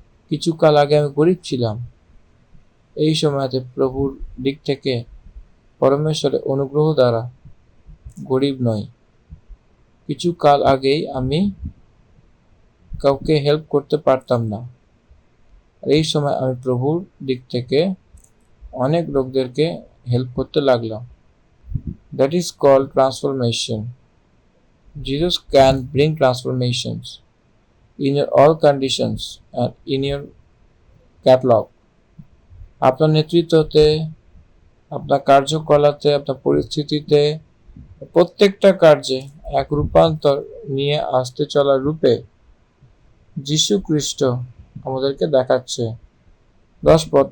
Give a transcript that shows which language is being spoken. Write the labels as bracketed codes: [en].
[bn] কিছু কাল আগে আমি গরিব ছিলাম, এই সময়তে প্রভুর দিক থেকে পরমেশ্বরের অনুগ্রহ দ্বারা গরিব নই। কিছু কাল আগেই আমি কাউকে হেল্প করতে পারতাম না, আর এই সময় আমি প্রভুর দিক থেকে অনেক লোকদেরকে হেল্প করতে লাগলাম। [en] That is called transformation. Jesus can bring transformations in your all conditions and in your catalog. [bn] আপনার নেতৃত্বতে, আপনার কার্যকলাপে, আপনার পরিস্থিতিতে, প্রত্যেকটা কার্যে এক রূপান্তর নিয়ে আসতে চলার রূপে যীশু খ্রিস্ট আমাদেরকে দেখাচ্ছে। 10 পদ।